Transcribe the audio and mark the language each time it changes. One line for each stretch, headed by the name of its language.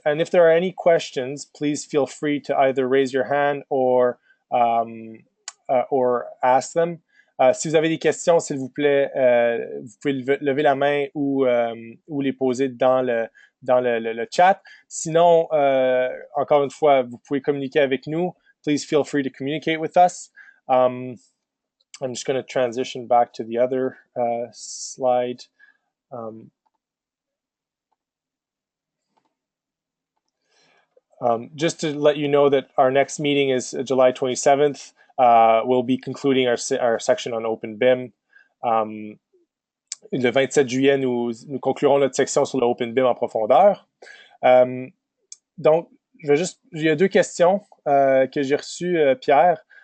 English: And if there are any questions, please feel free to either raise your hand or ask them.
French: Si vous avez des questions, s'il vous plaît, vous pouvez lever la main ou les poser dans le chat. Sinon, encore une fois, vous pouvez communiquer avec nous.
English: Please feel free to communicate with us. I'm just going to transition back to the other slide. Just to let you know that our next meeting is July 27th. We'll be concluding our section on Open BIM.
French: Le 27 juillet, nous conclurons notre section sur le Open BIM en profondeur. Donc, il y a deux questions que j'ai reçues, Pierre.